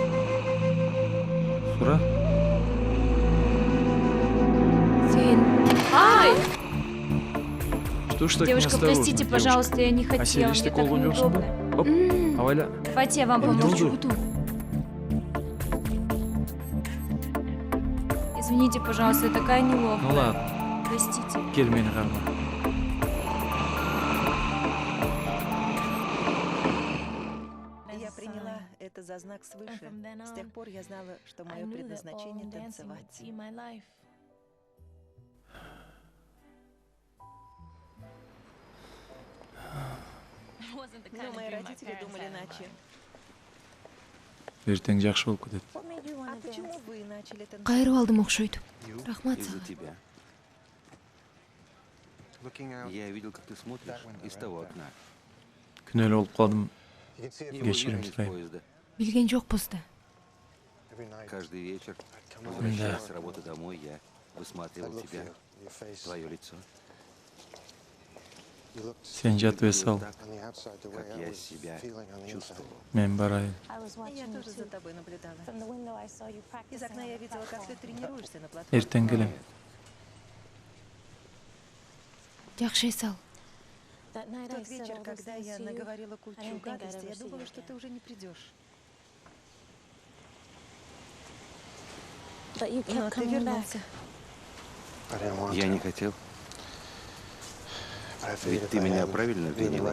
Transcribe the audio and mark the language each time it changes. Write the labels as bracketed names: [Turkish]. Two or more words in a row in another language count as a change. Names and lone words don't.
[Kyrgyz] Сура. Сен... Ай! [Russian] Что ж так Девушка, неосторожно, простите, пожалуйста, я не [Kyrgyz] А сен [Russian] хотела. Мне [Kyrgyz] эчтеке [Russian] так [Kyrgyz] болгон жоксуң [Russian] неудобно. [Kyrgyz] ба? Оп, абайла. [Russian] Давайте я вам [Kyrgyz] Эмне [Russian] помогу. [Kyrgyz] болду? [Russian] Извините, пожалуйста, я такая неловкая. Ну ладно, Простите. [Kyrgyz] кел мени карма. [Russian] Я приняла это за знак свыше. С тех пор я знала, что мое предназначение — танцевать. Но мои родители думали иначе. [Kyrgyz] Эртең жакшы болуп кетет. [Russian] А почему вы начали танцевать? [Kyrgyz] Кайрып алдым окшойт. Рахмат [Russian] Из-за [Kyrgyz] сага. [Russian] тебя. Я видел, как ты смотришь из того окна. [Kyrgyz] Күнөөлүү болуп калдым. [Russian] Его [Kyrgyz] Кечирим [Russian] видно из [Kyrgyz] сұраймын. [Russian] поезда. [Kyrgyz] Билген жокпуз да. [Russian] Каждый вечер, возвращаясь с работы домой, я высматривал тебя, твое лицо. [Kyrgyz] Сен жатып эс ал. [Russian] Так, как я себя чувствовал. [Kyrgyz] Мен барайын. [Russian] Я тоже за тобой наблюдала. Из окна я видела, как ты тренируешься на платформе. [Kyrgyz] Эртең келем. Жакшы эс ал. [Russian] В тот вечер, когда я наговорила кучу гадости, я думала, что ты уже не придешь. Но ты вернулся. Я не хотел. Ведь ты меня правильно обвинила.